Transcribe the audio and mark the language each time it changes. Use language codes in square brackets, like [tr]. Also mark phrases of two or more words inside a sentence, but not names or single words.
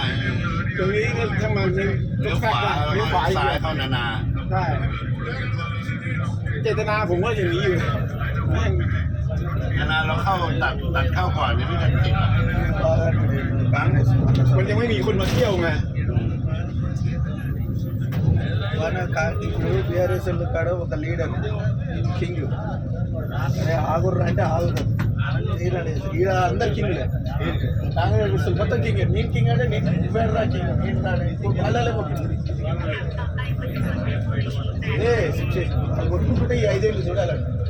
[th] ตรงนี้ก็ถ้ามัน เลี้ยวขวา เลี้ยวขวา ซ้ายเข้านานา ใช่เจตนาผมก็อย่างนี้อยู่แม่ง นานาเราเข้าตัดเข้าก่อนยังไม่ทันติด มันยังไม่มีคนมาเที่ยวไง [te] ఇప్పుడు బీఆర్ఎస్ కాడ ఒక లీడర్ కింగ్ ఆగుర్రు అంటే ఆగురు ఈడ అందరు కింగ్లే కాంగ్రెస్ మొత్తం కింగ్ నేను కింగ్ అంటే నేను నువ్వేరా కింగ్ నేను అల్లలే ఏ అది కొట్టుకుంటే ఈ 5 ఏళ్ళు చూడాలంట